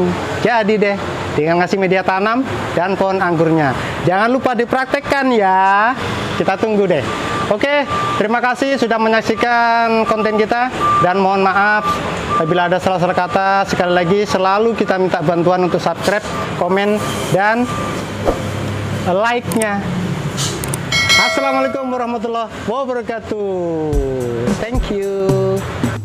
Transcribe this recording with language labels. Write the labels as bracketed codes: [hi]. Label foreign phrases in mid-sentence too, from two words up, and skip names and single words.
[id] Jadi deh, tinggal ngasih media tanam dan pohon anggurnya. Jangan lupa dipraktekkan ya. Kita tunggu deh. Oke, terima kasih sudah menyaksikan konten kita, dan mohon maaf apabila ada salah-salah kata. Sekali lagi selalu kita minta bantuan untuk subscribe, komen, dan like-nya. [ar] السلام عليكم ورحمة الله وبركاته. [en] Thank you.